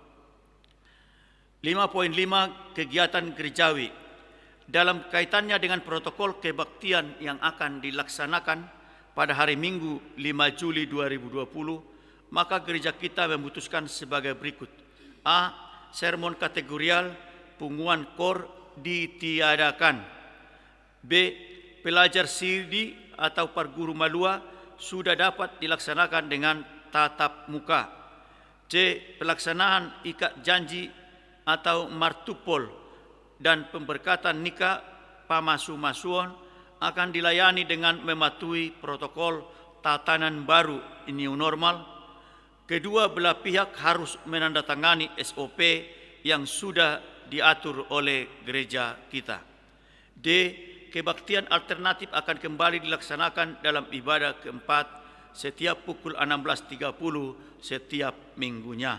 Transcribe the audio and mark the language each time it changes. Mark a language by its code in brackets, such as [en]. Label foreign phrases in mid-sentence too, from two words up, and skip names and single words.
[id] 5.5 Kegiatan gerejawi. Dalam kaitannya dengan protokol kebaktian yang akan dilaksanakan pada hari Minggu 5 Juli 2020, maka gereja kita memutuskan sebagai berikut. A. Sermon kategorial punguan kor ditiadakan. B. Pelajar sirdi atau [bbc] parguru malua [id] sudah dapat dilaksanakan dengan tatap muka. C. Pelaksanaan ikat janji atau martupol dan pemberkatan nikah pamasu-masuon akan dilayani dengan mematuhi protokol tatanan baru [en] new normal. [id] Kedua belah pihak harus menandatangani SOP yang sudah diatur oleh gereja kita. D. Kebaktian alternatif akan kembali dilaksanakan dalam ibadah keempat setiap pukul 16.30 setiap minggunya.